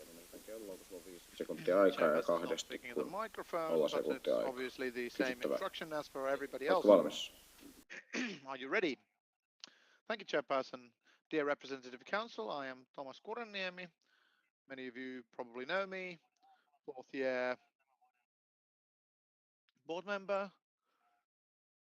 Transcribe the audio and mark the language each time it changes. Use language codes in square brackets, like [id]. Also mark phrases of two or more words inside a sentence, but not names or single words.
[fi] Niin meillä kello on, kun sulla on 5 sekuntia aikaa ja kahdesti, kun 0 sekuntia aikaa. [en] Obviously the same instruction as for everybody [fi] Oletko [en] else. [fi] valmis? [en] Are you ready? Thank you, Chairperson. Dear Representative Council, I am Thomas Kurenniemi. Many of you probably know me. 4th year board member.